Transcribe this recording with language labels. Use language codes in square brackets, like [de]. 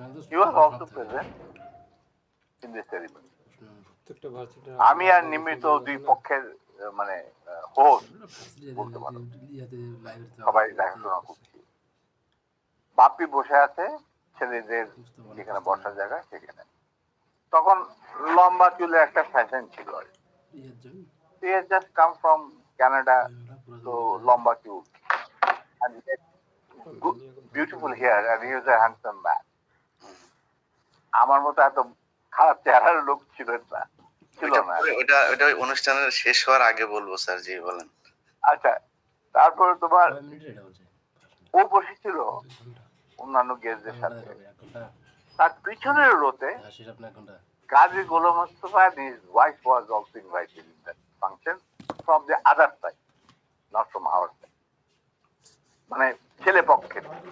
[en] He was also present in the ceremony. [bn] প্রত্যেকটা ভার্সিটির আমি আর নিমিত দুই পক্ষের মানে হোস্ট বলতে পারো, সবাই দেখাশোনা করছি। বাপ্পি বসে আছে ছেলেদের যেখানে বসার জায়গা সেখানে। তখন লম্বা চুলে একটা ফ্যাশন ছিল। [en] He has just come from Canada, so [bn] লম্বা চুল, [en] and beautiful hair, and he was a handsome man. [bn] আমার মতো এত খারাপ চেহারার লোক ছিল না, ছিল না। ওটা ওটা অনুষ্ঠানের শেষ হওয়ার আগে বলবো স্যার, জি বলেন। আচ্ছা, তারপরে তোমার ও বসেছিল অন্যান্য গেস্টদের সাথে। তার পিছনের রোতে [en] Gazi Golam Mostafa and his wife was also invited in that function from the other side, not from our side, [bn] মানে ছেলে পক্ষের।